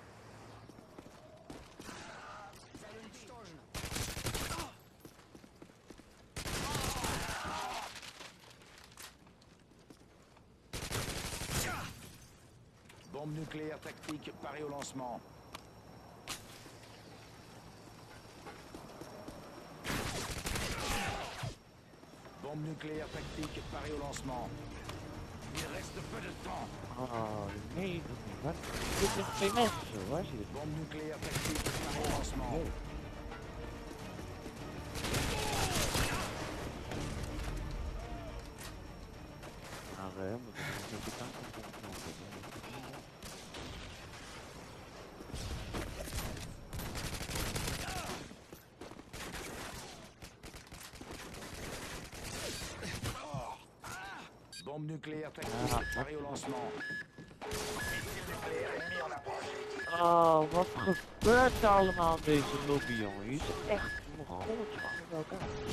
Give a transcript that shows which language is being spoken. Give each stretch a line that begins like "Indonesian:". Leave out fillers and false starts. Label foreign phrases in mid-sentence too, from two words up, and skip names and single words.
French: Bombe nucléaire tactique parée au lancement. Bombe nucléaire tactique parée au lancement. Il reste peu de temps.
Dutch: Oh, nee, dat niet. Wat? Dit is twee mensen, waar zie je dit?
French: Bombe nucléaire tactique parée au lancement. Oh.
Dutch: Nou, we moeten een beetje kanker knopen.
French: Bombe nucléaire tactique parée au lancement.
Dutch: Oh, wat gebeurt er allemaal in deze lobby, jongen? Hier is echt nog goed van bij elkaar.